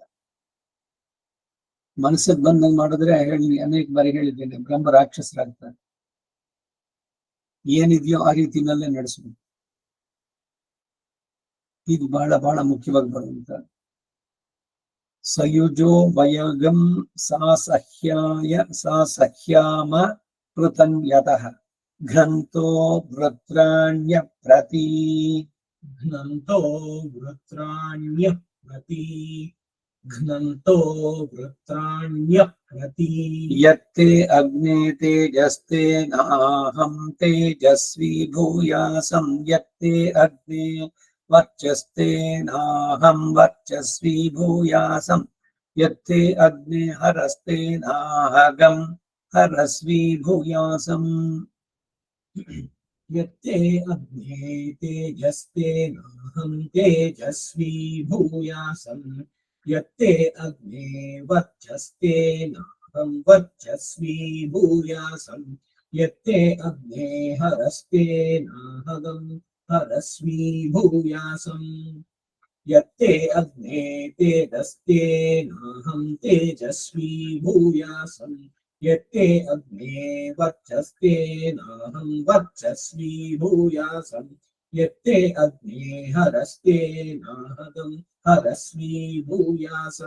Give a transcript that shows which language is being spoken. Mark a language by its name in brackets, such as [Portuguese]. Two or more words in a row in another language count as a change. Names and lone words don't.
[Kannada] ಮನಸ್ಸಿಗೆ ಬಂದಂಗ್ ಮಾಡಿದ್ರೆ ಅನೇಕ ಬಾರಿ ಹೇಳಿದ್ದೇನೆ, ಬ್ರಹ್ಮ ರಾಕ್ಷಸರಾಗ್ತಾರೆ. ಏನಿದೆಯೋ ಆ ರೀತಿನಲ್ಲೇ ನಡೆಸ್ಬೇಕು. ಇದು ಬಹಳ ಮುಖ್ಯವಾಗಿ ಬರುವಂತ. [Sanskrit] ಸಯುಜೋ ವಯಗಂ ಸಾ ಸಹ್ಯಾಮ ಪೃತನ್ಯತಃ ಘ್ನಂತೋ ವೃತ್ರಾಣ್ಯ ಪ್ರತಿ ಯತ್ತೆ ಅಗ್ನೇ ತೇಜಸ್ತೆ ನಾಹಂ ತೇಜಸ್ವಿ ಭೂಯಾಸಂ ಯತ್ತೆ ಅಗ್ನೇ ವರ್ಚಸ್ತೆ ನಾಹಂ ವರ್ಚಸ್ವಿ ಭೂಯಾಸಂ ಯತ್ತೆ ಅಗ್ನೇ ಹರಸ್ತೆ ನಾಹಗಂ ಹರಸ್ವಿ ಭೂಯಾಸಂ यत्ते अग्ने तेजस्ते नाहं तेजस्वी भूयासं यत्ते अग्ने वर्चस्ते नाहं वर्चस्वी भूयासं यत्ते अग्ने हरस्ते नाहं हरस्वी भूयासं यत्ते अग्ने तेजस्ते नाहं तेजस्वी भूयासं यत्ते अग्ने वर्चस्ते नाहं वर्चस्वी भूयासं यत्ते अग्ने हरस्ते नाहं हरस्वी भूयासं